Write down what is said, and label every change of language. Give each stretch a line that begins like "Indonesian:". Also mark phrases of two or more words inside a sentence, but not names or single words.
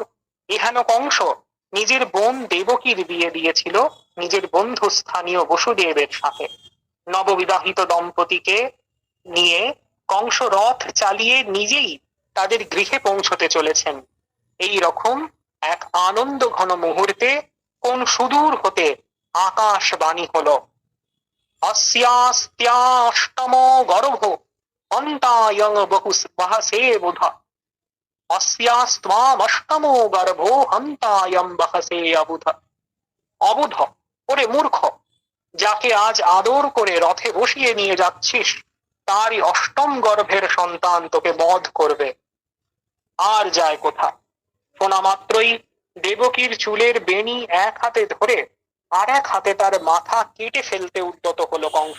Bangla: এহেন কংস নিজের বোন দেবকীর বিয়ে দিয়েছিল নিজের বন্ধু স্থানীয় বসুদেবের সাথে। নববিবাহিত দম্পতিকে নিয়ে কংস রথ চালিয়ে নিজেই তাদের গৃহে পৌঁছতে চলেছেন। এই রকম এক আনন্দ ঘন মুহূর্তে কোন সুদূর হতে আকাশবাণী হলো,
Sanskrit: अस्यास्त्याष्टम गर्भो हन्तायं बहुसे बुध, अस्यास्त्वामष्टमो गर्भो हन्तायं बहसे अबुध।
Bangla: অবুধ, ওরে মূর্খ, যাকে আজ আদর করে রথে বসিয়ে নিয়ে যাচ্ছিস তারই অষ্টম গর্ভের সন্তান তোকে বধ করবে। আর যায় কোথা। শোনা মাত্রই দেবকীর চুলের বেণী এক হাতে ধরে আর এক হাতে তার মাথা কেটে ফেলতে উদ্যত হলো কংস।